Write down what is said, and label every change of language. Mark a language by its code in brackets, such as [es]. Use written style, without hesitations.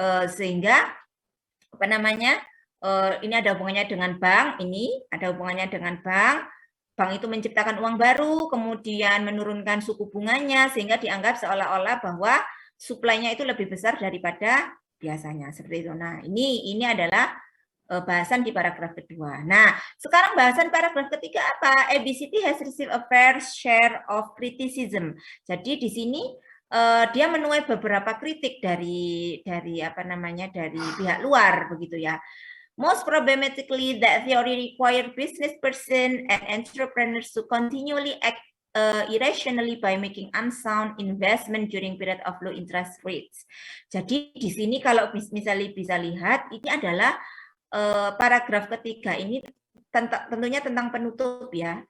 [id] Sehingga apa namanya? Ini ada hubungannya dengan bank, ini ada hubungannya dengan bank. Bank itu menciptakan uang baru, kemudian menurunkan suku bunganya sehingga dianggap seolah-olah bahwa supply-nya itu lebih besar daripada biasanya seperti itu. Nah, ini adalah bahasan di paragraf kedua. Nah, sekarang bahasan paragraf ketiga apa? [en] ABCD has received a fair share of criticism. [id] Jadi di sini dia menuai beberapa kritik dari apa namanya, dari pihak luar begitu ya. [en] Most problematically, that theory require business person and entrepreneurs to continually act irrationally by making unsound investment during period of low interest rates. [id] Jadi di sini kalau misalnya bisa lihat, ini adalah paragraf ketiga ini tentunya tentang penutup ya.